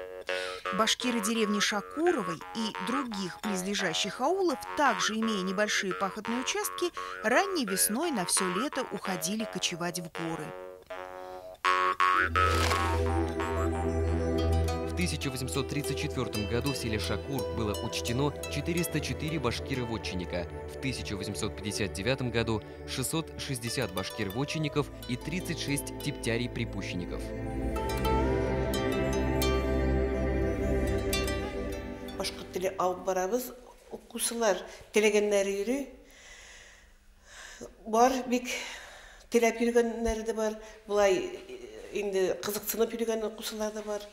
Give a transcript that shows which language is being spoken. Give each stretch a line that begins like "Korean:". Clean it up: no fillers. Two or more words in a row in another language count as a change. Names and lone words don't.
Russian: Башкиры деревни Шакуровой и других близлежащих аулов, также имея небольшие пахотные участки, ранней весной на все лето уходили кочевать в горы. В 1834 году в селе Шакур было учтено 404 башкира-вотчинника, в 1859 году 660 башкир-вотчинников и 36 типтярей-припущенников.
Tatar: Башкорт теле алып барабыз, укучылар телегеннәре йөри. Бар бик теләп йөргәннәре дә бар, булай инде кызыксынып йөргән укучылар да бар.